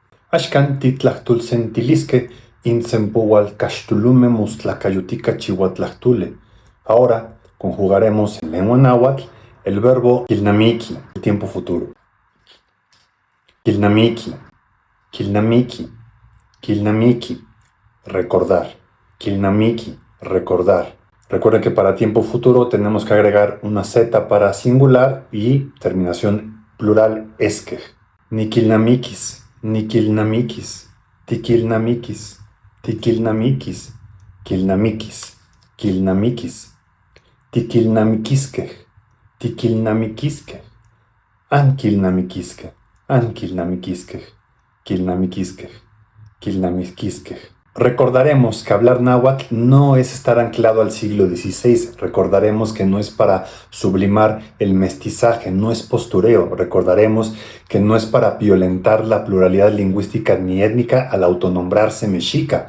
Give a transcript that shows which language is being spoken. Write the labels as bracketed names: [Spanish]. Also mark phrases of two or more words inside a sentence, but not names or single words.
[Nahuatl languages] Axkan titlajtulsen tilisque intzempoual caxtulume mustlacayutica chihuatlahtule. [Spanish] Ahora conjugaremos en lengua náhuatl el verbo quilnamiqui, el tiempo futuro. [Nahuatl languages] Quilnamiqui, quilnamiqui, quilnamiqui, [Spanish] recordar. Quilnamiqui, recordar. Recuerden que para tiempo futuro tenemos que agregar una Z para singular y terminación plural esque. [Nahuatl languages] Niquilnamiquis, niquilnamiquis, tiquilnamiquis, tiquilnamiquis, quilnamiquis, quilnamiquis, tiquilnamiquisque, tiquilnamiquisque, anquilnamiquisque, anquilnamiquisque, quilnamiquisque, quilnamiquisque. [Spanish] Recordaremos que hablar náhuatl no es estar anclado al siglo XVI. Recordaremos que no es para sublimar el mestizaje, no es postureo. Recordaremos que no es para violentar la pluralidad lingüística ni étnica al autonombrarse mexica.